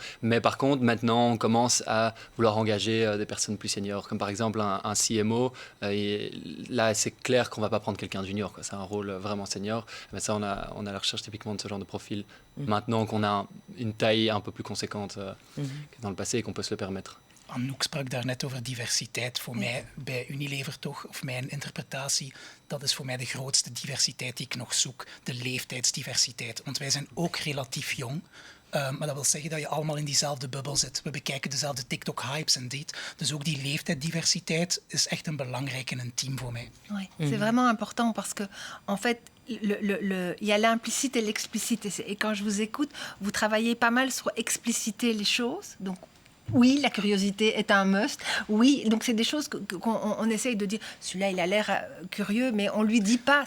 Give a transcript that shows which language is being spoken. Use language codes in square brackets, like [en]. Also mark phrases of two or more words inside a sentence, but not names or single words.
[fr] Mais par contre, maintenant, on commence à vouloir engager des personnes plus seniors, comme par exemple un CMO. Et là, c'est clair qu'on ne va pas prendre quelqu'un de junior, quoi. C'est un rôle vraiment senior. Mais ça, on a la recherche typiquement de ce genre de profil. Maintenant qu'on a une taille un peu plus conséquente que dans le passé et qu'on peut se le permettre. [nl] Anouk sprak daarnet over diversiteit. Voor mij bij Unilever toch, of mijn interpretatie, dat is voor mij de grootste diversiteit die ik nog zoek. De leeftijdsdiversiteit. Want wij zijn ook relatief jong. Maar dat wil zeggen dat je allemaal in diezelfde bubbel zit. We bekijken dezelfde TikTok-hypes en dit. Dus ook die leeftijdsdiversiteit is echt een belangrijk in een team voor mij. [fr] Oui, c'est vraiment important parce que, en fait, il y a l'implicite et l'explicite. Et quand je vous écoute, vous travaillez pas mal sur expliciter les choses. Donc, oui, la curiosité est un must. Oui, donc c'est des choses qu'on essaye de dire. Celui-là, il a l'air curieux, mais on lui dit pas.